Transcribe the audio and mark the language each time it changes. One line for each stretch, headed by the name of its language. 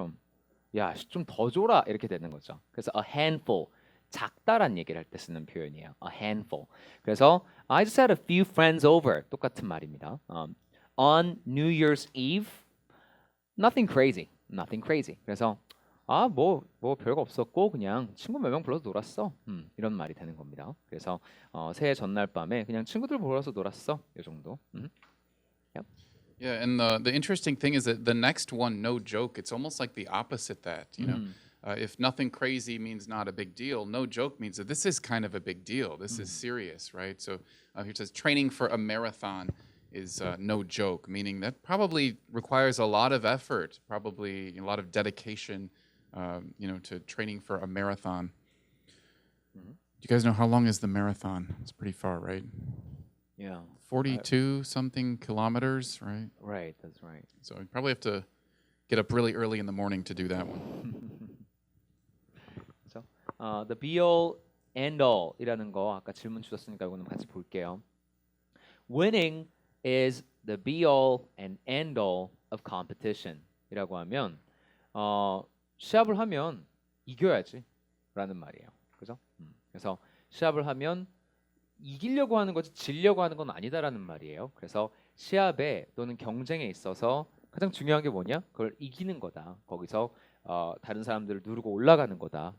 Korean: 그럼 야 좀 더 줘라 이렇게 되는 거죠. 그래서
English: a handful
Korean: 작다란 얘기를 할 때 쓰는 표현이에요.
English: A handful.
Korean: 그래서
English: I just had a few friends over
Korean: 똑같은 말입니다.
English: On New Year's Eve, nothing crazy, nothing crazy.
Korean: 그래서 뭐 별거 없었고 그냥 친구 몇 명 불러서 놀았어. 이런 말이 되는 겁니다. 그래서 새해 전날 밤에 그냥 친구들 불러서 놀았어. 이 정도. Yep.
English: Yeah, and the interesting thing is that the next one, no joke, it's almost like the opposite that, if nothing crazy means not a big deal, no joke means that this is kind of a big deal. This is serious, right? So here it says training for a marathon is no joke, meaning that probably requires a lot of effort, probably a lot of dedication, to training for a marathon. Do you guys know how long is the marathon? It's pretty far, right? Yeah. 42 something kilometers, right? Right, that's right. So you probably have to get up really early in the morning to do that one. So, the be all and all
Korean: 이라는 거 아까 질문 주셨으니까 이거는 같이 볼게요.
English: Winning is the be all and end all of competition
Korean: 이라고 하면 시합을 하면 이겨야지라는 말이에요. 그죠? 그래서 시합을 하면 이기려고 하는 거지 지려고 하는 건 아니다라는 말이에요. 그래서 시합에 또는 경쟁에 있어서 가장 중요한 게 뭐냐? 그걸 이기는 거다. 거기서 다른 사람들을 누르고 올라가는 거다.